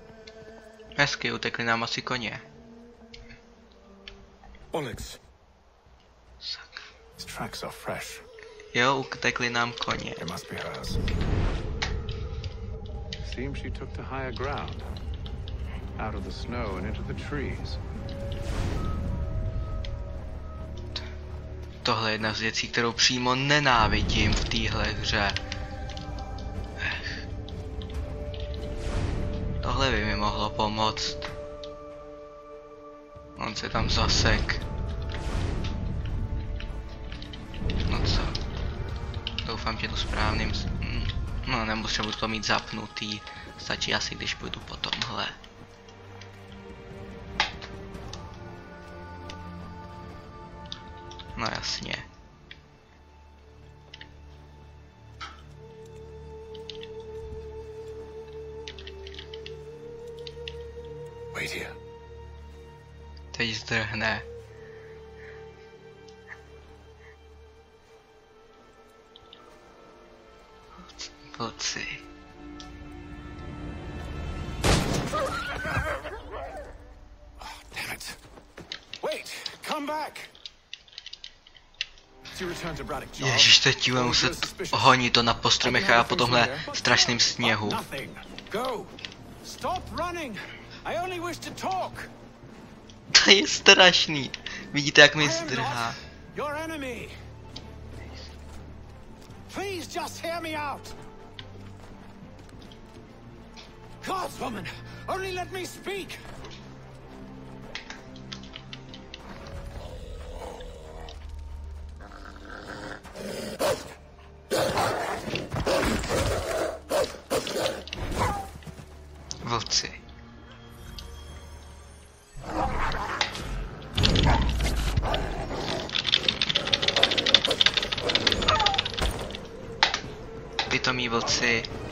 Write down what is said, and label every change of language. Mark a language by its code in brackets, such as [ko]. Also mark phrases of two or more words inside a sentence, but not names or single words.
[cs] Hezky, utekli nám asi koně. [en] Onyx, His tracks are fresh. [cs] Jo, utekli nám koně. [en] They must be hers. Seems she took to higher ground. Out of the snow and into the trees. [cs] Tohle je jedna z věcí, kterou přímo nenávidím v téhle hře. Tohle by mi mohlo pomoct. On se tam zasek. No co? Doufám, že to správným... No, nemusím to mít zapnutý. Stačí asi, když půjdu po tomhle. No jasně. [en] Wait here. [cs] Teď zdrhne. Vlci. [en] Damn it. Wait, come back. She returned to Braddock, Charles. [cs] Ježiš, teď bude muset honit to na postromech a po tomhle strašném sněhu. [en] Nothing. Go. Stop running. I only wish to talk. [cs] To je strašný. Vidíte, jak mi zdrhá. [en] Your enemy. Please just hear me out. God, woman, only let me speak. [cs] Vlci. Pitomí vlci.